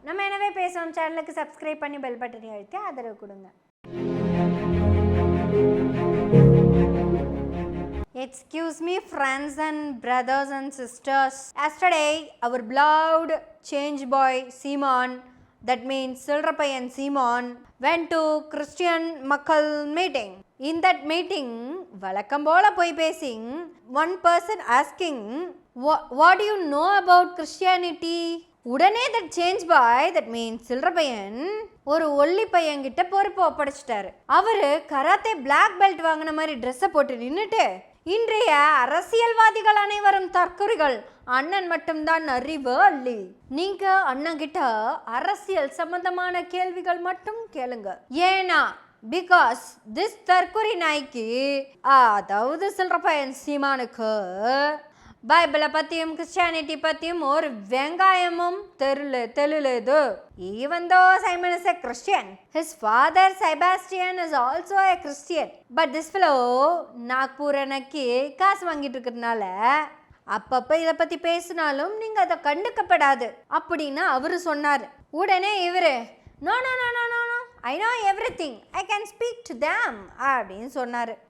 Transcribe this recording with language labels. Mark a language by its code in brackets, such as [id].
[ta] நம்ம எனவே பேசுவோம் சேனலுக்கு சப்ஸ்கிரைப் பண்ணி பெல் பட்டனை அழுத்தி ஆதரவு கொடுங்க. [en] Excuse me, friends and brothers and sisters. Yesterday, our beloved change boy Simon, that means Silrapayan Simon, went to Christian Makkal meeting. In that meeting, [ta] Valakambola poi pesing, [en] one person asking, what do you know about Christianity? [ta] உடனே [en] that change boy, that means [ta] சில்றப்பையன், ஒரு ஒல்லி பையன்கிட்ட பொறுப்பு ஒப்படைச்சிட்டாரு. அவரு karate black belt வாங்கின மாதிரி ட்ரெஸ்ஸை போட்டு நின்றுட்டு, இன்றைய அரசியல்வாதிகள் அனைவரும் தற்குறிகள், அண்ணன் மட்டும்தான் அறிவு அள்ளி. நீங்க அண்ணன் கிட்ட அரசியல் சம்பந்தமான கேள்விகள் மட்டும் கேளுங்க. ஏன்னா [en] because this [ta] தற்குறி நாய்க்கு, அதாவது சில்றப்பையன் சீமானுக்கு பைபிளை பற்றியும் கிறிஸ்டியானிட்டி பற்றியும் ஒரு வெங்காயமும் தெரியలేదు. [en] Even though Simon is a Christian, his father Sebastian is also a Christian. But this fellow [ta] Nagpur அன்னைக்கு காசு வாங்கிட்டு இருக்கிறதுனால அப்பப்போ இதை பற்றி பேசினாலும் நீங்கள் அதை கண்டுக்கப்படாது அப்படின்னு அவரு சொன்னார். உடனே இவரு [en] no no no no no no I know everything, I can speak to them [ta] அப்படின்னு சொன்னார்.